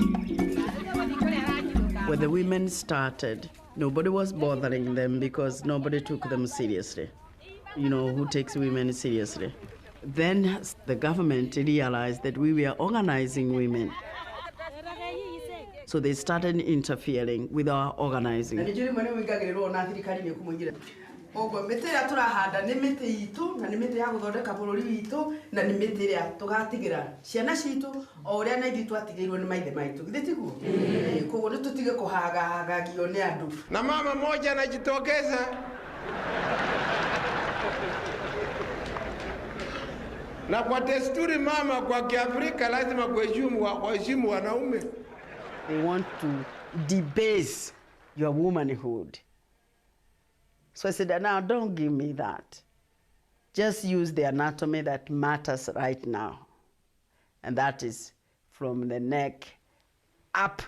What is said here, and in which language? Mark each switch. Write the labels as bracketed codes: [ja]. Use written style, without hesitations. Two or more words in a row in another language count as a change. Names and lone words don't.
[en] When the women started, nobody was bothering them because nobody took them seriously. You know, who takes women seriously? Then the government realized that we were organizing women. So they started interfering with our organizing. [ki] Ogo metera turahanda ni miti itu na ni miti ya guthondeka bururi witu na ni miti ria tugatigira ciana citu o uria na ithu twatigirwo ni maithe maitu githitiguo koguo ni tutige kuhagagio ni andu. [sw] Na mama moja anajitokeza na kwa desturi mama kwa Kiafrika lazima kuheshimu wanaume. [en] They want to debase your womanhood. So I said, now don't give me that. Just use the anatomy that matters right now. And that is from the neck up.